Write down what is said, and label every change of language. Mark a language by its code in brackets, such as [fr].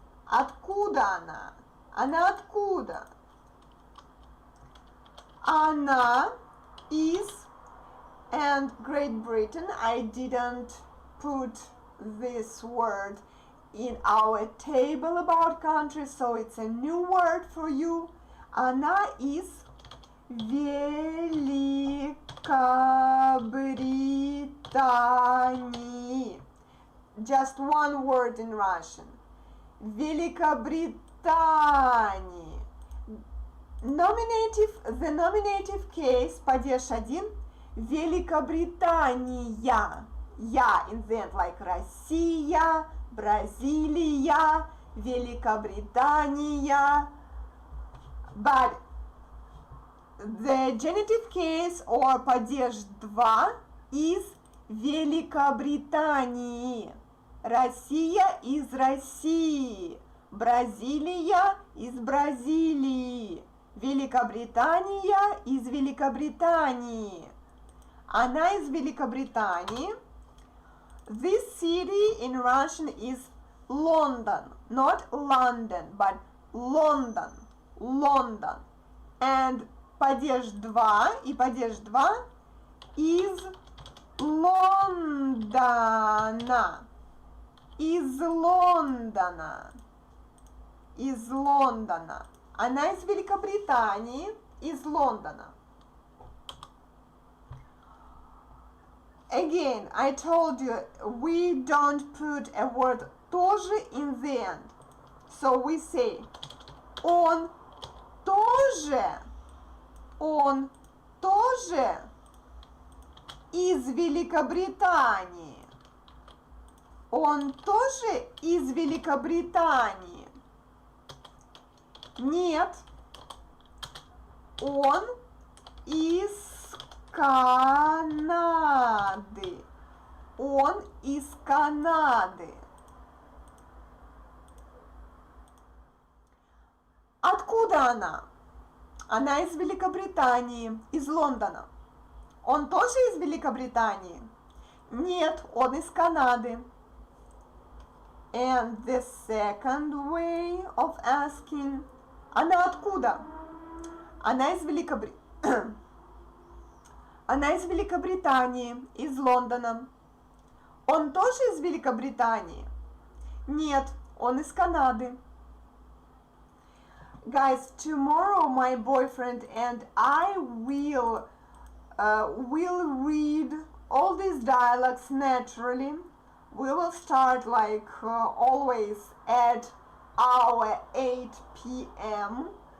[ru] Откуда она? Она откуда? [en] Она is, and Great Britain, I didn't put this word in our table about countries, so it's a new word for you. [ru] Она is Великобритании. [en] Just one word in Russian. [ru] Великобритании. [en] Nominative, the nominative case, [ru] падеж один, [en] Великобритания. Я in the end, like Россия, Бразилия, Великобритания. But the genitive case or [ru] падеж 2 [en] is Великобритании. [ru] Россия из России. Бразилия из Бразилии. Великобритания из Великобритании. Она из Великобритании. [en] This city in Russian is London. Not London, but London. London. [ru] And падеж 2 и падеж 2 из Лондона. Из Лондона. Из Лондона. Она из Великобритании, из Лондона. [en] Again, I told you, we don't put a word тоже in the end. So we say, [ru] он тоже из Великобритании. Он тоже из Великобритании. Нет, он из Канады. Он из Канады. Откуда она? Она из Великобритании, из Лондона. Он тоже из Великобритании? Нет, он из Канады. [en] And the second way of asking, [ru] она откуда? Она из Она из Великобритании, из Лондона. Он тоже из Великобритании? Нет, он из Канады. [en] Guys, tomorrow my boyfriend and I will read all these dialogues naturally. We will start like always at our 8 p.m.